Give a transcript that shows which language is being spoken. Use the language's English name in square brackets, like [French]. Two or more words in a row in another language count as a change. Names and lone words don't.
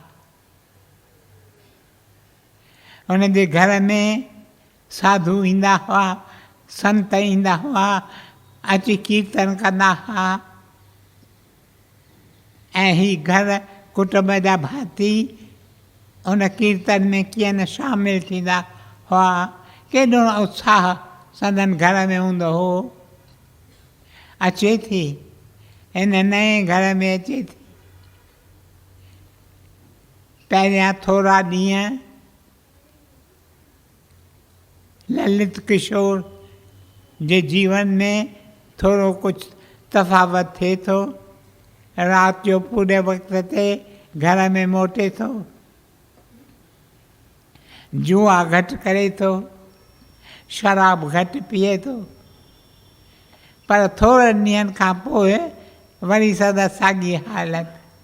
[Sindhi] उन जे घर में साधु ईंदा हुआ, संत ईंदा हुआ, अची कीर्तन कंदा हुआ ऐं ही घर कुटुंब जा भाती उन कीर्तन में कीअं न शामिल थींदा हुआ। केॾो उत्साह संदन घर में हूंदो हो। अचे थी हिन नए घर में अचे थी। पहिरियां थोरा ॾींहं ललित किशोर जे जीवन में थोरो कुझु तफ़ावत थिए थो। राति जो पूरे वक़्त ते घर में मोटे थो, जुआ घटि करे थो, शराब घटि पीए थो, पर थोरनि ॾींहंनि खां पोइ वरी सदा साॻी हालत।